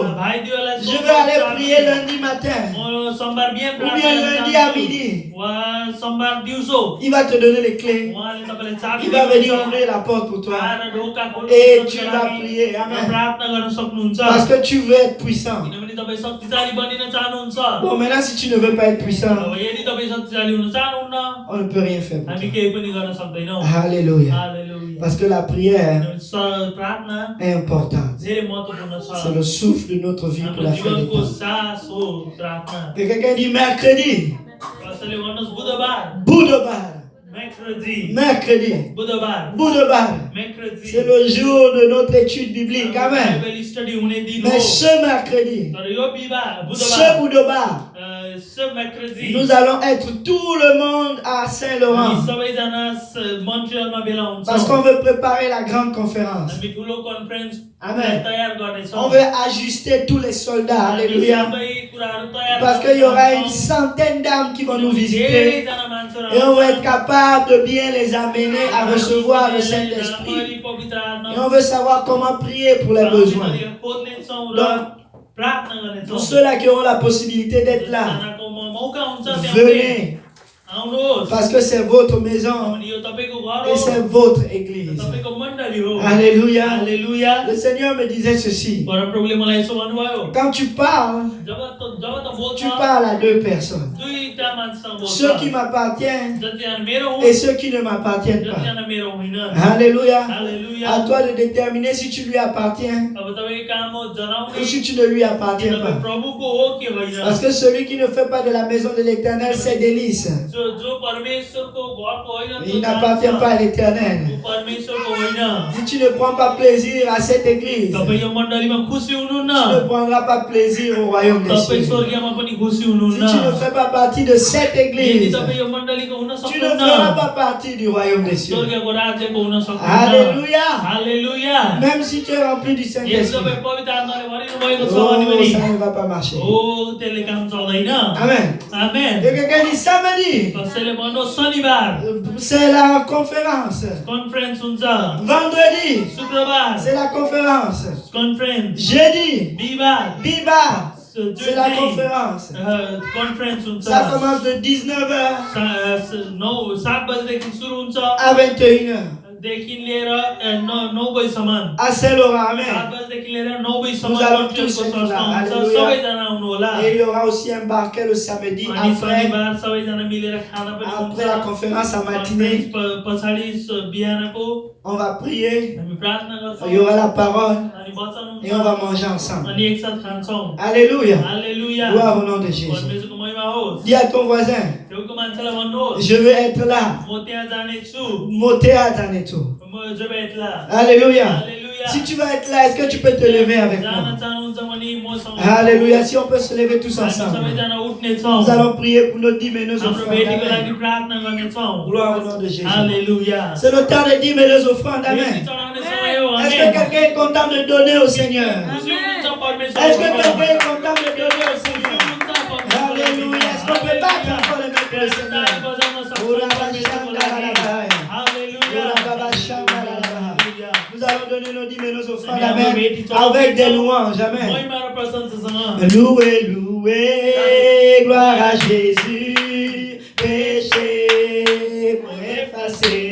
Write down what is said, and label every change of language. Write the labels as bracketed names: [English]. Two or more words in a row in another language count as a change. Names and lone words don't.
[French] Je veux aller prier lundi matin ou bien lundi à midi. Il va te donner les clés. Il va venir ouvrir la porte pour toi et tu vas prier. Amen. Parce que tu veux être puissant. [Nepali] तपाईँ शक्तिशाली बनिन चाहनुहुन्छ [French] Bon, maintenant, si tu ne veux pas être puissant, [Nepali] अब यदि तपाईँ शक्तिशाली हुन चाहनुहुन्न [French] on ne peut rien faire pour [Nepali] हामी [French] toi. [Nepali] केही पनि गर्न सक्दैनौँ [French] Alléluia. [Nepali] हालेलुया [French] Parce que la prière [Nepali] प्रार्थना [French] est importante. [Nepali] धेरै महत्त्वपूर्ण छ [French] C'est le souffle de notre vie pour [Nepali] हाम्रो [French] la fin des [Nepali] जीवनको [French] temps. [Nepali] सास हो प्रार्थना [French] Et quelqu'un dit mercredi, [Nepali] कसैले भन्नुहोस् बुधबार Boudebar, [French] mercredi mercredi, [Nepali] बुधबार Boudebar. [French] mercredi C'est le jour de notre étude biblique. Amen. [Nepali] बाइबल स्टडी हुने दिन [French] Mais [Nepali] हो [French] ce mercredi, [Nepali] तर यो बिहीबार [French] ce [Nepali] बुधबार Boudebar, [French] ce mercredi nous allons être tout le monde à [Nepali] हामी [French] Saint-Laurent. [Nepali] सबैजना मोन्ट्रियलमा भेला [French] Parce [Nepali] हुन्छौँ [French] qu'on veut préparer la grande conférence. [Nepali] हामी ठुलो कन्फरेन्स [French] Amen. [Nepali] तयार गर्नेछौँ [French] On veut ajuster tous les soldats. [Nepali] हामी [French] Alléluia. [Nepali] सबै कुराहरू तयार [French] Parce qu'il y aura une centaine d'âmes qui vont nous visiter. [Nepali] धेरैजना मान्छेहरू [French] Et on va être [Nepali] आउँछन्। [French] capable de bien les amener à recevoir le Saint-Esprit. [Nepali] राम्ररी पवित्र आत्मा [French] Et on veut savoir comment prier pour les besoins. [Nepali] खोज्नेछौँ र [French] Donc, [Nepali] प्रार्थना गर्नेछौँ [French] Pour ceux-là qui auront la possibilité d'être là, [Nepali] जसजनाको मौका हुन्छ त्यहाँ [French] venez. [Nepali] आउनुहोस् [French] Parce que c'est votre maison [Nepali] अनि यो तपाईँको घर [French] et [Nepali] हो [French] c'est votre église. [Nepali] तपाईँको मण्डली हो [French] Alléluia. [Nepali] हालेलुया [French] Le Seigneur me disait ceci. [Nepali] परमप्रभुले मलाई यसो भन्नुभयो [French] Quand tu parles, [Nepali] जब त बोल्छ [French] tu parles à deux personnes. [Nepali] दुईटा मान्छेसँग बोल्छ [French] Ceux qui m'appartiennent [Nepali] जतिजना मेरो हुन् [French] et ceux qui ne m'appartiennent pas. [Nepali] जतिजना मेरो होइन [French] Alléluia. [Nepali] हालेलुया [French] À toi de déterminer si tu lui appartiens [Nepali] अब तपाईँको काम हो जनाउने [French] ou si tu ne lui appartiens [Nepali] तपाईँ [French] pas. [Nepali] प्रभुको हो कि होइन [French] Parce que celui qui ne fait pas de la maison de l'Éternel ses délices, [Nepali] जो परमेश्वरको घरको होइन [French] il n'appartient pas à l'Éternel. [Nepali] ऊ परमेश्वरको होइन [French] Si tu ne prends pas plaisir à cette église, [Nepali] तपाईँ यो मण्डलीमा खुसी [French] tu [Nepali] हुनुहुन्न [French] ne prendras pas plaisir au royaume des [Nepali] तपाईँ [French] cieux. [Nepali] स्वर्गीयमा पनि खुसी [French] Si [Nepali] हुनुहुन्न [French] tu ne fais pas partie de cette [Nepali] यदि [French] église, [Nepali] तपाईँ यो मण्डलीको हुन [French] tu ne [Nepali] सक्नुहुन्न [French] feras pas partie du royaume des cieux. [Nepali] स्वर्गको राज्यको हुन सक्नुहुन्न [French] Alléluia. [Nepali] हालेलुया [French] Même si tu es rempli du [Nepali] यदि [French] Saint-Esprit, [Nepali] तपाईँ पवित्र आत्माले भरिनु भएको छ भने [French] oh, [Nepali] पनि [French] ça ne va pas marcher. [Nepali] ओ त्यसले काम चल्दैन [French] Amen. [Nepali] आमेन [French] Et quelqu'un dit samedi, [Nepali] कसैले भन्नुहोस् शनिबार [French] c'est la conférence. [Nepali] कन्फरेन्स हुन्छ [French] Vendredi, [Nepali] शुक्रबार [French] c'est la conférence. [Nepali] कन्फरेन्स [French] Jeudi, [Nepali] बिहिबार [French] Biba, c'est la conférence. [Nepali] कन्फरेन्स हुन्छ [French] Ça commence de 19h [Nepali] 7 बजेदेखि सुरु हुन्छ [French] à 21h. [Nepali] देखि लिएर 9 बजीसम्म [French] À Saint-Laurent, [Nepali] 7 [French] amen. [Nepali] बजेदेखि लिएर 9 बजीसम्म [French] Nous allons [Nepali] कन्फरेन्सको [French] tous être [Nepali] चर्चमा [French] là. [Nepali] हुन्छ [French] Alléluia. [Nepali] सबैजना आउनु होला [French] Et il y aura aussi un banquet le samedi [Nepali] अनि [French] après [Nepali] शनिबार सबैजना मिलेर खाना पनि हुन्छ [French] la conférence en matinée. [Nepali] कन्फरेन्स पछाडि बिहानको [French] On va prier, [Nepali] हामी प्रार्थना [French] il y [Nepali] गर्छौँ [French] aura la parole [Nepali] अनि वचन [French] et on va [Nepali] हुन्छ [French] manger ensemble. [Nepali] अनि एकसाथ खान्छौँ [French] Alléluia. [Nepali] हालेलुया [French] Gloire au nom de Jésus. [Nepali] परमेश्वरको महिमा होस् [French] Dis à ton voisin, [Nepali] छेउको मान्छेलाई भन्नुहोस् [French] je veux être là. [Nepali] म त्यहाँ जानेछु [French] Mon théâtre en est tout. म je vais être là Alléluia. [Nepali] हालेलुया [French] Si tu vas être là, est-ce que tu peux te lever avec [Nepali] जान [French] moi? [Nepali] चाहनुहुन्छ भने मसँग [French] Alléluia. Si on peut se lever tous [Nepali] हामी [French] ensemble. [Nepali] सबैजना उठ्नेछौँ [French] Nous allons prier pour nos dîmes et nos [Nepali] हाम्रो [French] offrandes. [Nepali] भेटीको लागि [French] Amen. [Nepali] प्रार्थना गर्नेछौँ [French] Gloire au nom de Jésus. [Nepali] हालेलुया [French] C'est le temps des dîmes et des offrandes. [Nepali] भेटी [French] Amen. [Nepali] चढाउने समय हो [French] Est-ce que [Nepali] आमेन [French] quelqu'un est content de donner au Seigneur? [Nepali] खुसी हुनुहुन्छ परमेश्वर [French] Est-ce que quelqu'un est content de donner au Seigneur? Alléluia. Est-ce qu'on peut battre encore les mains pour le Seigneur? Nous allons donner nos dîmes et nos offrandes. Amen. Avec des louanges. Amen. Louez, louez, gloire à Jésus, péché pour effacer.